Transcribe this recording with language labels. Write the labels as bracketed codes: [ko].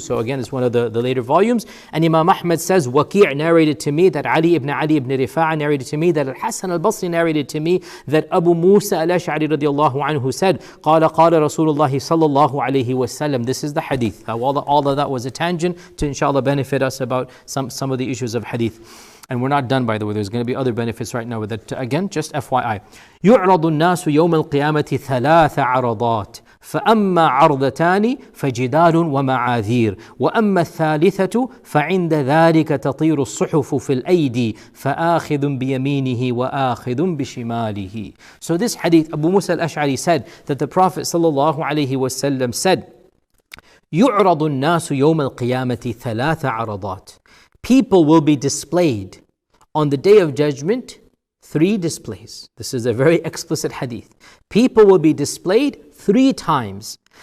[en] So again, it's one of the later volumes. And Imam Ahmad says, Waqi' narrated to me that Ali ibn Rifa'a narrated to me that Al-Hasan al-Basri narrated to me that Abu Musa al-Ash'ari radiallahu anhu said, قال Rasulullah sallallahu alayhi wasallam. This is the hadith. All of that was a tangent to inshallah benefit us about some of the issues of hadith. And we're not done, by the way. There's going to be other benefits right now with it. Again, just FYI. [ar] يُعْرَضُ النَّاسُ يَوْمَ الْقِيَامَةِ ثَلَاثَ عَرَضَاتٍ فأما عرضتان فجدال ومعاذير وأما الثالثة فعند ذلك تطير الصحف في الأيدي فآخذ بيمينه وآخذ بشماله. [en] So this hadith, Abu Musa al-Ash'ari said that the Prophet sallallahu alaihi wasallam said, [ar] يُعْرَضُ النَّاسُ يَوْمَ الْقِيَامَةِ ثَلَاثَ عَرَضَاتٍ. [en] People will be displayed on the Day of Judgment, 3 displays. This is a very explicit hadith. People will be displayed 3 times.